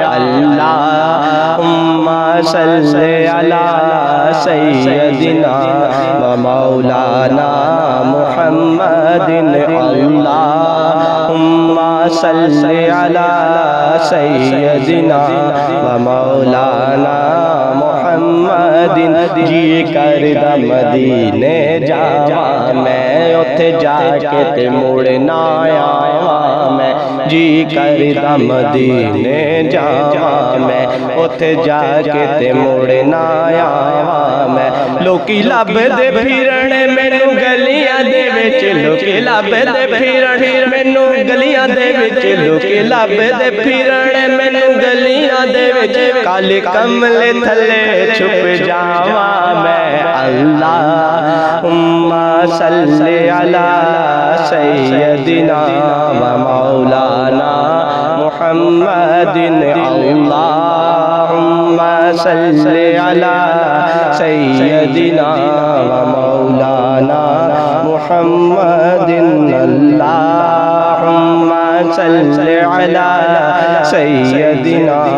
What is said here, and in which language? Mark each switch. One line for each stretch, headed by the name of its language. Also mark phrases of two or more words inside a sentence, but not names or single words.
Arabic: اللہم صلی علی سیدنا و مولانا محمد اللہم صلی علی سیدنا و مولانا محمد
Punjabi: جی کردہ مدینے جاواں میں اتھے جا کے تے مڑنا آواں میں جی کردہ مدینے جاواں میں اتھے جا کے تے مڑنا آواں میں لوکی لب دے پھرن مینوں گلیاں دے وچ لوکی لب دے پھرن مینوں گلیاں دے وچ لوکی لب دے پھرن مینوں گلیاں دے وچ کالے کملے تھلے چھپ جاواں میں
Arabic: اللہم صلی علی سیدنا و مولانا محمد اللہم صلی علی سیدنا و مولانا محمد اللہم صلی علی سیدنا